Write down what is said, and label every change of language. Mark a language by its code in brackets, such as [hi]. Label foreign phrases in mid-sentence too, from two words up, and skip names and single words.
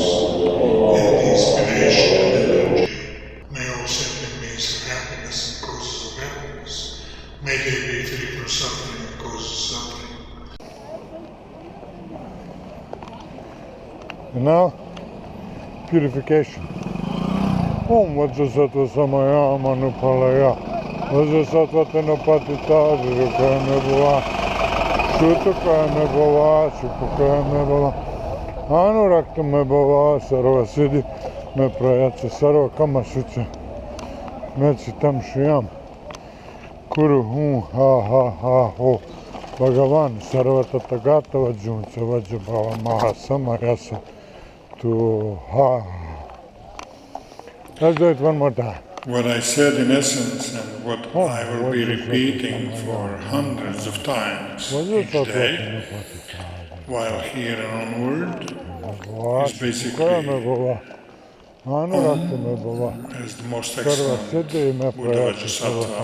[en] And the inspiration and energy may all sentient beings of happiness and causes of happiness. May they be free from suffering and causes of suffering. And now, purification. [sa] Om Vajrasattva Samaya Manupalaya Vajrasattva Tenapatita Jirukaya Mebhava Shutakaya Mebhava Shupakaya Mebhava Anurakta Mebhava Sarvasiddhi Meprayatsa Sarva Kama Shucha Mechitam Shuyam Kuru Hum Ha Ha Ha Ho Bhagavan Sarvatatagata Vajunsa Vajabhava Mahasamayasa to Ha. [en] Let's do it one more time. What I said in essence and what I will be repeating for hundreds of times each day while here and onward is basically Om as the most excellent Buddha Vajrasattva.